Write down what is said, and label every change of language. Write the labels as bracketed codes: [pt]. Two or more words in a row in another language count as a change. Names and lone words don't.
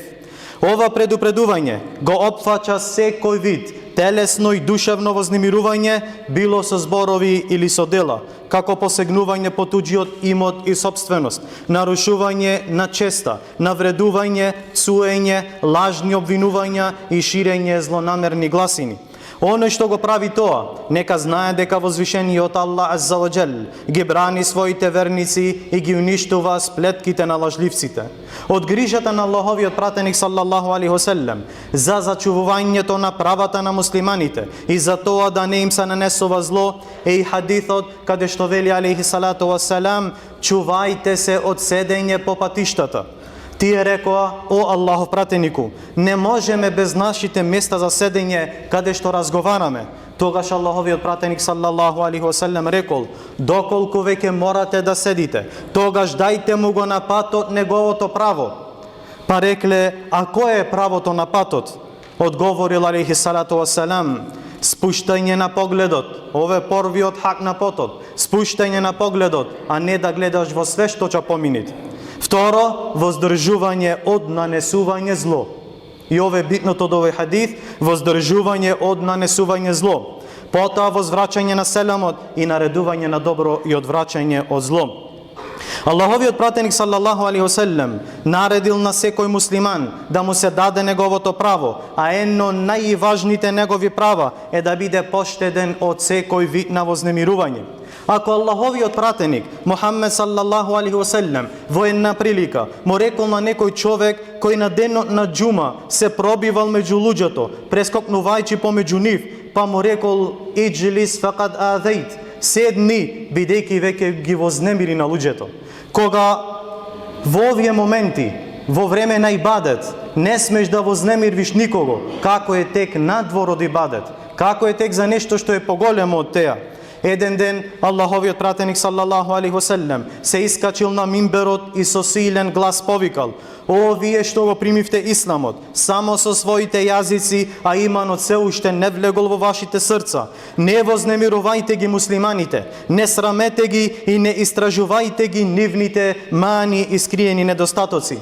[mk] Ова предупредување го опфаќа секој вид телесно и душевно вознемирување, било со зборови или со дела, како посегнување по туѓиот имот и собственост, нарушување на честа, навредување, цуење, лажни обвинувања и ширење злонамерни гласини. Оној што го прави тоа, нека знае дека возвишениот Аллах [ar] عز وجل [mk] ги брани своите верници и ги уништува сплетките на лажливците. Од грижата на Аллаховиот пратеник [ar] صلى الله عليه وسلم [mk] за зачувувањето на правата на муслиманите и за тоа да не им се нанесува зло е и хадисот каде што вели [ar] عليه الصلاة والسلام: [mk] чувајте се од седење по патиштата. Тие рекоа: о Аллахов пратенику, не можеме без нашите места за седење каде што разговараме. Тогаш Аллаховиот пратеник [ar] صلى الله عليه وسلم [mk] рекол: доколку веќе морате да седите, тогаш дајте му го на патот неговото право. Па рекле: а кое е правото на патот? Одговорил [ar] عليه الصلاة والسلام: [mk] спуштање на погледот. Ове првиот хак на потот. Спуштање на погледот, а не да гледаш во све што ќе поминете. Второ, воздржување од нанесување зло. И ова е битното од овој хадис: воздржување од нанесување зло. Потоа возвраќање на селамот и наредување на добро и одвраќање од зло. Аллаховиот пратеник [ar] صلى الله عليه وسلم [mk] наредил на секој муслиман да му се даде неговото право, а едно најважните негови права е да биде поштеден од секој вид на вознемирување. Ако Аллаховиот пратеник Мухаммед [ar] صلى الله عليه وسلم [mk] во една прилика му рекол на некој човек кој на денот на џума се пробивал меѓу луѓето, прескокнувајќи помеѓу нив, па му рекол: [ar] اجلس فقد آذيت, [mk] седни, бидејќи веќе ги вознемири на луѓето. Кога во овие моменти, во време на ибадет, не смеш да вознемириш никого, како е тек надвор од ибадет, како е тек за нешто што е поголемо од теа. Еден ден Аллаховиот пратеник [ar] صلى الله عليه وسلم [mk] се искачил на мимберот и со силен глас повикал: о, вие што го примивте исламот само со своите јазици, а иманот се уште не влегол во вашите срца, не вознемирувајте ги муслиманите, не срамете ги и не истражувајте ги нивните мани и скриени недостатоци.